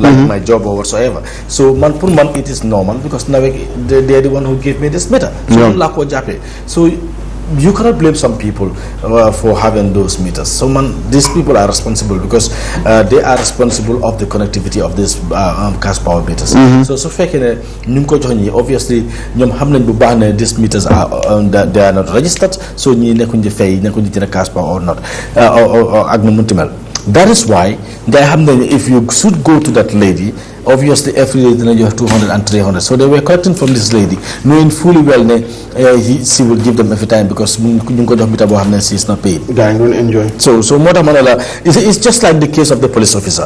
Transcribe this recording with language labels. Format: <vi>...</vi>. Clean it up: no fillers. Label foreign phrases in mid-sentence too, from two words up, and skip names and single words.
<en>Like my job or whatsoever. So month per month it is normal because now they are the one who gave me this meter. So you cannot blame some people for having those meters. So these people are responsible because they are responsible of the connectivity of these cash power meters.</en> <wo>So fekene ñu ko jox ñi obviously ñom xam nañ bu baax ne</wo> <en>these meters are they are not registered</en> <wo>so ñi nekkuñ di fay nekkuñ di jëna</wo> <en>cash power or not or</en> <wo>ak nu munti mel.</wo> <en>That is why they have if you should go to that lady obviously every day you have 200 and 300. So they were collecting from this lady, knowing fully well she will give them every time because she is not paid. Enjoy. So more than it's just like the case of the police officer.</en>